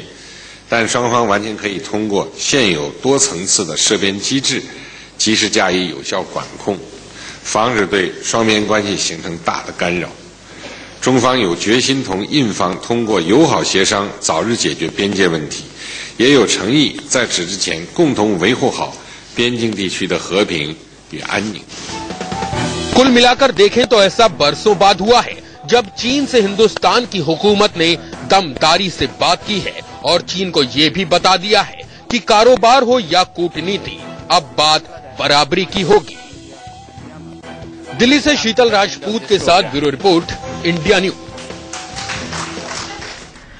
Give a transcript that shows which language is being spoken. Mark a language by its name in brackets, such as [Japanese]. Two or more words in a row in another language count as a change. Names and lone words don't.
[Chinese] 但双方完全可以通过现有多层次的涉边机制，及时加以有效管控，防止对双边关系形成大的干扰。中方有决心同印方通过友好协商早日解决边界问题，也有诚意在此之前共同维护好边境地区的和平与安宁。 [Hindi] कुल मिलाकर देखें तो ऐसा बरसों बाद हुआ है जब चीन से हिंदुस्तान की हुकूमत ने दमदारी से बात की है और चीन को ये भी बता दिया है कि कारोबार हो या कूटनीति अब बात बराबरी की होगी। दिल्ली से शीतल राजपूत के साथ [English] bureau report, [Hindi] इंडिया न्यूज।